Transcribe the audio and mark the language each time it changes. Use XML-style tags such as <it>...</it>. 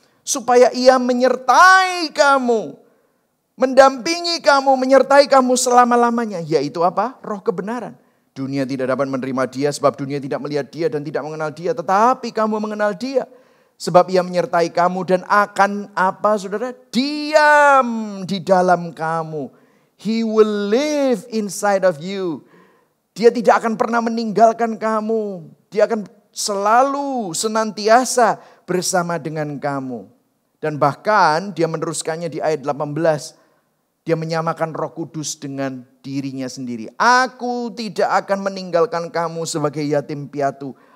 <id>Supaya ia menyertai kamu, mendampingi kamu, menyertai kamu selama-lamanya. Yaitu apa? Roh kebenaran. Dunia tidak dapat menerima dia sebab dunia tidak melihat dia dan tidak mengenal dia. Tetapi kamu mengenal dia. Sebab ia menyertai kamu dan akan apa saudara? Diam di dalam kamu.</id> <en>He will live inside of you.</en> <id>Dia tidak akan pernah meninggalkan kamu. Dia akan selalu senantiasa bersama dengan kamu. Dan bahkan dia meneruskannya di ayat 18. Dia menyamakan Roh Kudus dengan dirinya sendiri. Aku tidak akan meninggalkan kamu sebagai yatim piatu.</id>